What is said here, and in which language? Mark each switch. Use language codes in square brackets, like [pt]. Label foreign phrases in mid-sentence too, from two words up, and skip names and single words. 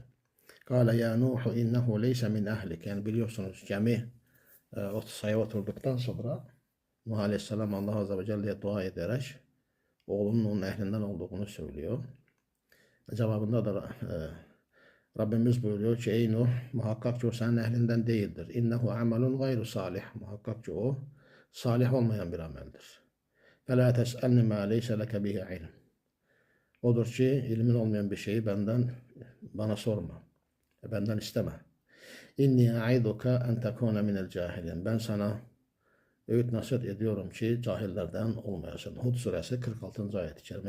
[ar] قال يا نوح إنه ليس من أهلك. [tr] Yani biliyorsunuz gemi sayı oturduktan sonra Nuh Aleyhisselam Allah Azze ve Celle'ye dua ederek oğlunun onun ehlinden olduğunu söylüyor. Cevabında da Rabbimiz buyuruyor ki ey Nuh muhakkak ki o senin ehlinden değildir. [ar] إنه عمل غير صالح. [tr] Muhakkak ki o salih olmayan bir ameldir. [ar] فَلَا تَسْأَلْنِ مَا لَيْسَ لَكَ بِهِ عِلْمٍ. [tr] Odur ki ilmin olmayan bir şeyi bana sorma. Benden isteme. [ar] إني أعظك أن تكون من الجاهلين. [tr] Ben sana öğüt nasihat ediyorum ki cahillerden olmayasın. Hud suresi 46. ayet-i kerime.